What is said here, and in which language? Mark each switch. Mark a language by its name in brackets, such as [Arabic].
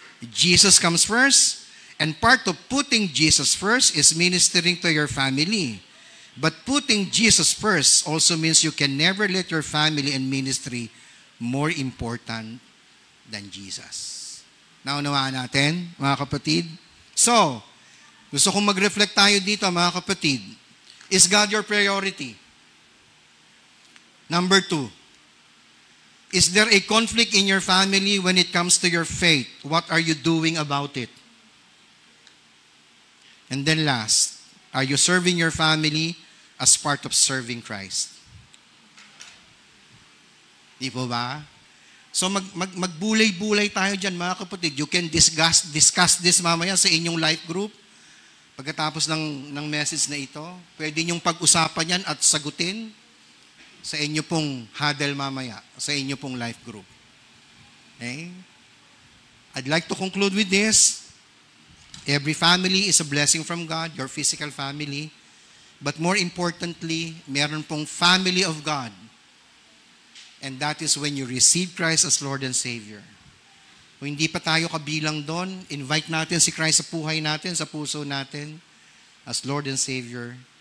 [English] Jesus comes first, and part of putting Jesus first is ministering to your family. But putting Jesus first also means you can never let your family and ministry more important than Jesus. [Filipino] Naunawaan natin, mga kapatid? So, gusto kong [English] mag-reflect [Filipino] tayo dito, mga kapatid. [English] Is God your priority? Number 2, is there a conflict in your family when it comes to your faith? What are you doing about it? And then last, are you serving your family as part of serving Christ? [Filipino] Di po ba? So magbulay-bulay tayo dyan, mga kapatid. [English] You can discuss this [Filipino] mamaya sa inyong [English] life group. [Filipino] Pagkatapos ng message na ito, pwede niyong pag-usapan yan at sagutin sa inyo pong huddle mamaya, sa inyo pong life group. [English] Okay? I'd like to conclude with this. Every family is a blessing from God, your physical family. But more importantly, [Filipino] meron pong [English] family of God. And that is when you receive Christ as Lord and Savior. [Filipino] Kung hindi pa tayo kabilang doon, [English] invite natin si Christ [Filipino] sa buhay natin, sa puso natin, [English] as Lord and Savior.